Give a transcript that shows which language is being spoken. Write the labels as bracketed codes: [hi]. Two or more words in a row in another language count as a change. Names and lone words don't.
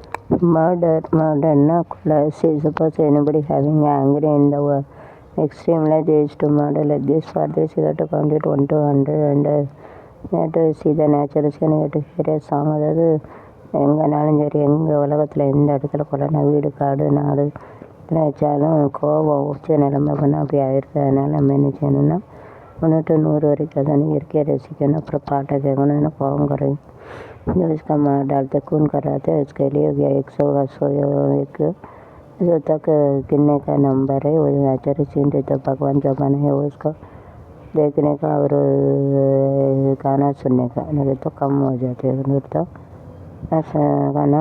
[en] Murder, collapse. Suppose anybody having anger in the world, extreme like is to murder like this. For this, you have to count it 1 to 100 and you have to see the natural scene. You have to hear a song. [ta] அதாவது எங்கேனாலும் சரி, எங்கே உலகத்தில் எந்த இடத்துல கொல்லனா வீடு காடு நாடு இதில் வச்சாலும் கோபம் உச்ச நிலைமை பண்ண அப்படி ஆயிடுது. அதனால் நம்ம என்ன செய்யணும்னா 1 to 100 வரைக்கும் அதை இயற்கையை ரசிக்கணும். அப்புறம் பாட்டை கேட்கணும். ஏன்னா கோபம் குறையும். [hi] जो इसका मार डालते खून कराते हैं उसके लिए 100 एक जो तक गिनने का नंबर है वो [en] natural scene [hi] तो भगवान जो बनाए वो उसको देखने का और गाना सुनने का नहीं तो कम हो जाते हैं फिर तो ऐसा गाना